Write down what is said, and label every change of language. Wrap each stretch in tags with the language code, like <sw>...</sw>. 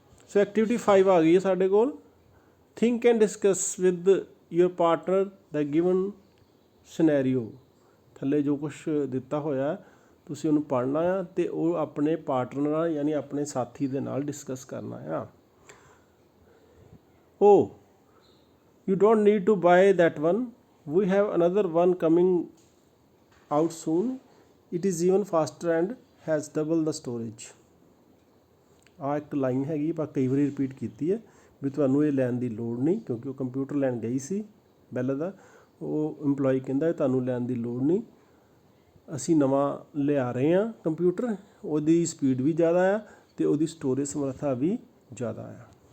<pa>ਸੋ activity 5 ਆ ਗਈ ਹੈ ਸਾਡੇ ਕੋਲ।</pa> <en>Think and discuss with your partner the given scenario.</en> <pa>ਥੱਲੇ ਜੋ ਕੁਛ ਦਿੱਤਾ ਹੋਇਆ ਤੁਸੀਂ ਉਹਨੂੰ ਪੜ੍ਹਨਾ ਆ ਅਤੇ ਉਹ ਆਪਣੇ ਪਾਰਟਨਰ ਨਾਲ, ਯਾਨੀ ਆਪਣੇ ਸਾਥੀ ਦੇ ਨਾਲ ਡਿਸਕਸ ਕਰਨਾ ਆ।</pa> <en>Oh, you don't need to buy that one. We have another one coming out soon. It is even faster and has double the storage.</en> <pa>ਆਹ ਇੱਕ ਲਾਈਨ ਹੈਗੀ, ਪਰ ਕਈ ਵਾਰੀ ਰਿਪੀਟ ਕੀਤੀ ਹੈ ਵੀ ਤੁਹਾਨੂੰ ਇਹ ਲੈਣ ਦੀ ਲੋੜ ਨਹੀਂ, ਕਿਉਂਕਿ ਉਹ ਕੰਪਿਊਟਰ ਲੈਣ ਗਈ ਸੀ ਬੈਲ ਦਾ। ਉਹ ਇੰਪਲੋਈ ਕਹਿੰਦਾ ਤੁਹਾਨੂੰ ਲੈਣ ਦੀ ਲੋੜ ਨਹੀਂ, ਅਸੀਂ ਨਵਾਂ ਲਿਆ ਰਹੇ ਹਾਂ ਕੰਪਿਊਟਰ, ਉਹਦੀ ਸਪੀਡ ਵੀ ਜ਼ਿਆਦਾ ਆ ਅਤੇ ਉਹਦੀ ਸਟੋਰੇਜ ਸਮਰੱਥਾ ਵੀ ਜ਼ਿਆਦਾ ਆ।</pa>